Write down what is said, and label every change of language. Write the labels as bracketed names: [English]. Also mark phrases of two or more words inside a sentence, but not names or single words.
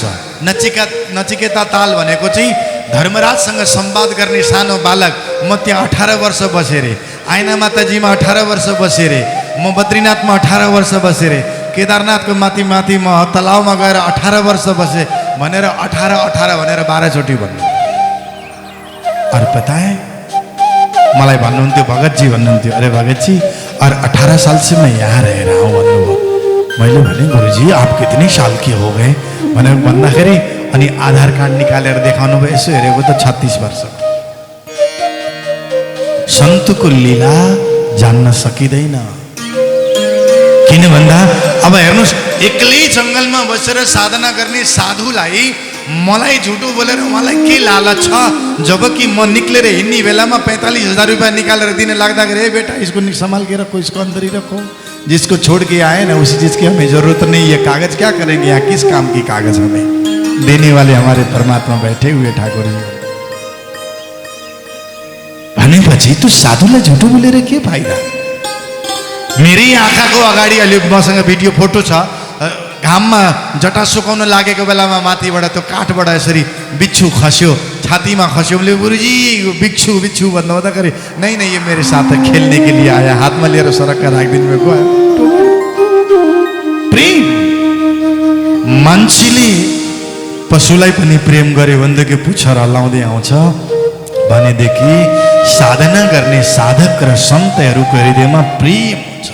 [Nepali] नचिकेता ताल भनेको चाहिँ धर्मराजसँग संवाद गर्ने सानो बालक, म त्यहाँ 18 वर्ष बसेँ रे। आइना माताजीमा 18 वर्ष बसेँ रे। म बद्रीनाथमा 18 वर्ष बसेँ रे। केदारनाथको माथि माथि म तलाउमा गएर 18 वर्ष बसेँ भनेर 18 भनेर 12 चोटि भन्नु। [Hindi] और पता है, [Nepali] मलाई भन्नुहुन्थ्यो [Hindi] भगत जी भन्नुहुन्थ्यो, अरे भगत जी और 18 साल से मैं यहाँ रह रहा हूँ भन्नुभयो। [Nepali] मैले भने गुरुजी [Hindi] आप कितने साल के हो गए [Nepali] भनेर भन्दाखेरि अनि आधार कार्ड निकालेर देखाउनु भयो। यसो हेरेको त 36 वर्ष। सन्तको लीला जान्न सकिँदैन। किन भन्दा अब हेर्नुहोस्, एक्लै जङ्गलमा बसेर साधना गर्ने साधुलाई मलाई झुटो बोलेर उहाँलाई के लालच छ? जबकि म निक्लेर हिँड्ने बेलामा 45,000 रुपया निकालेर दिन लाग्दाखेरि, [Hindi] ए बेटा इसको संभाल के रखो, इसको अंदर ही रखो, जिसको छोड़ के आए ना उसी चीज की हमें जरूरत नहीं, ये कागज क्या करेंगे यहाँ, किस काम की कागज हमें देने वाले हमारे परमात्मा बैठे हुए ठाकुर जी। [Nepali] भनेपछि तू साधुलाई झुटो बोलेर के फाइदा? मेरै आँखाको अगाडि अहिले मसँग भिडियो फोटो छ, घाममा जटा सुकाउन लागेको बेलामा माथिबाट त्यो काठबाट यसरी बिच्छू खस्यो, छातीमा खस्यो। [Hindi] बोले गुरुजी बिच्छू बिच्छू [Nepali] भन्दा हुँदाखेरि [Hindi] नहीं नहीं ये मेरे साथ खेलने के लिए आया, [Nepali] हातमा लिएर सरक्का राखिदिनु भएको। प्रेम, मान्छेले पशुलाई पनि प्रेम गर्यो भनेदेखि पुच्छर हल्लाउँदै आउँछ भनेदेखि साधना गर्ने साधक र सन्तहरूको हृदयमा प्रेम हुन्छ।